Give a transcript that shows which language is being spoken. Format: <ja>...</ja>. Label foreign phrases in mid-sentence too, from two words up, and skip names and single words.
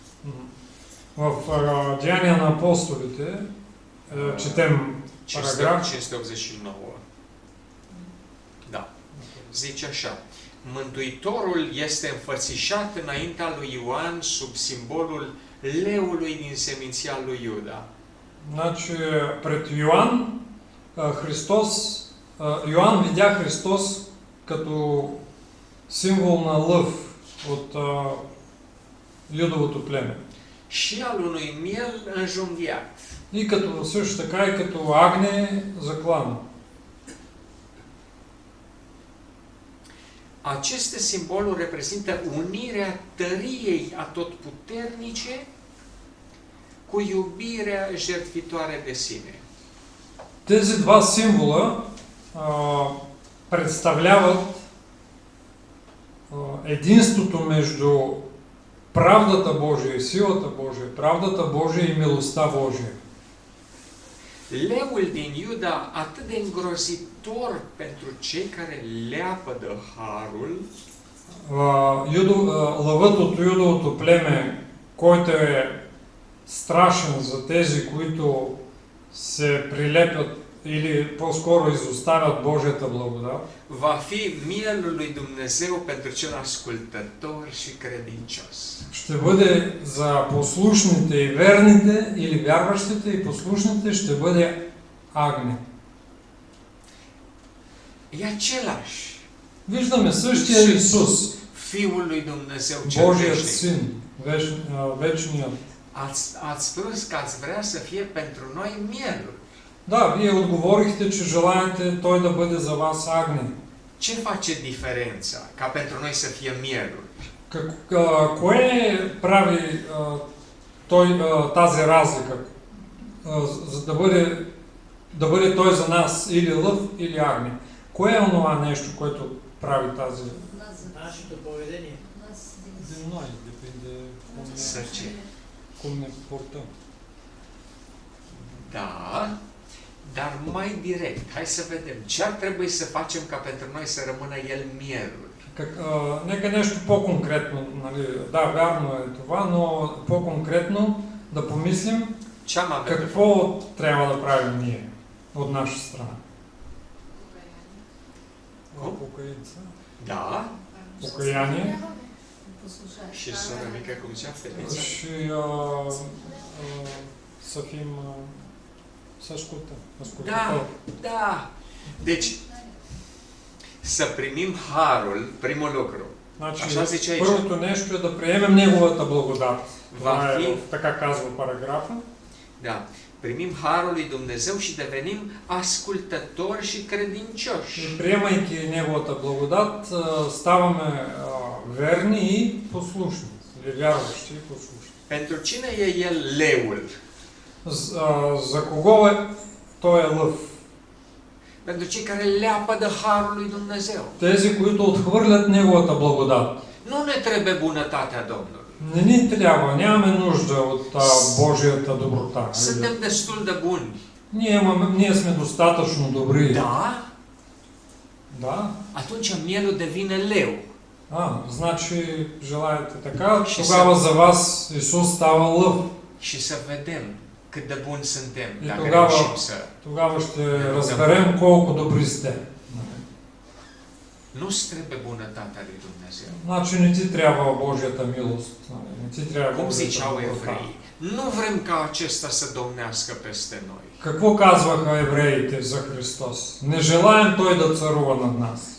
<bg>В Деяния на апостолите четем параграф 589.</bg> <ro>Da. Zice așa. Mântuitorul este înfățișat înaintea lui Ioan sub simbolul leului din seminția lui Iuda.</ro> <bg>Значи пред Йоан Йоан видя Христос като символ на лъв от Юдовото племе.</bg> <ro>Și al unui miel înjunghiat.</ro> <bg>И като също така и като агне заклано.</bg> <ro>Aceste simboluri reprezintă unirea tăriei atotputernice cu iubirea jertfitoare de sine.</ro> <bg>Тези два символа представляват единството между правдата Божия и силата Божия, правдата Божия и милостта Божия.</bg> <ro>Leul din Iuda, atât de îngrozitor pentru cei care leapădă harul,</ro> <bg>Лъвът от Юдовото племе, който е страшен за тези, които се прилепят или по-скоро изоставят Божията благодат,</bg> <ro>va fi mielul lui Dumnezeu pentru cel ascultător și credincios.</ro> <bg>ще бъде за послушните и верните, или вярващите и послушните, ще бъде агне.</bg> <ro>E același.</ro> <bg>Виждаме същия Исус,</bg> <ro>Fiul lui Dumnezeu cel</ro> <bg>Божият</bg> <ro>veșnic.</ro> <bg>Син, вечният.</bg> <ro>Ați spus că ați vrea să fie pentru noi mielul.</ro> <bg>Да, вие отговорихте, че желаете Той да бъде за вас агне.</bg> <ro>Ce face diferența ca pentru noi să fie mielul?</ro> <bg>Кое прави тази разлика, за да бъде Той за нас или лъв, или агне? Кое е онова нещо, което прави тази... Нашето поведение.</bg> <ro>De noi, depinde cum ne purtăm. Da, dar mai direct. Hai să vedem. Ce ar trebui să facem ca pentru noi să rămână el mielul?</ro> <bg>Нека нещо по-конкретно, нали, да, вярно е това, но по-конкретно да помислим какво трябва да правим ние от наша страна. Покаяние.</bg> <ro>Da.</ro> <bg>Покаяние.</bg> <ro>Și sora mică, cum zicea, fetița? Și să fim, să ascultăm. Da, da. Deci, să primim harul, primul lucru. Așa zice aici.</ro> <bg>Първото нещо е да приемем Неговата благодат. Това</bg> <ro>Va</ro> <bg>е,</bg> <ro>fi,</ro> <bg>така казва параграфа.</bg> <ro>da, primim harul lui Dumnezeu și devenim ascultători și credincioși.</ro> <bg>И приемайки Неговата благодат, ставаме верни и послушни. Или вярващи и послушни.</bg> <ro>Pentru cine e el leul?</ro> <bg>За кого е той е лъв?</bg> <ro>Pentru cei care leapădă harul lui Dumnezeu.</ro> <bg>Тези, които отхвърлят Неговата благодат.</bg> <ro>Nu ne trebuie bunătatea Domnului.</ro> <bg>Не ни трябва, нямаме нужда от Божията доброта.</bg> <ro>Suntem destul de buni.</ro> <bg>Ние сме достатъчно добри.</bg> <ro>Da?</ro> <bg>Да?</bg> <ro>Atunci mielul devine leu.</ro> <bg>Значи желаете така, тогава за вас Исус става лъв.</bg> <ro>Și să vedem cât de buni suntem,</ro> <bg>И</bg> <ro>dacă reușim să...</ro> <bg>тогава ще разберем колко добри сте.</bg> <ro>Nu-ți trebuie bunătatea lui Dumnezeu.</ro> <bg>Значи не ти трябва Божията милост. Не ти трябва</bg> <ro>Cum ziceau</ro> <bg>Божията доброта.</bg> <ro>evreii, nu vrem ca acesta să domnească peste noi.</ro> <bg>Какво казваха евреите за Христос? Не желаем Той да царува над нас.</bg>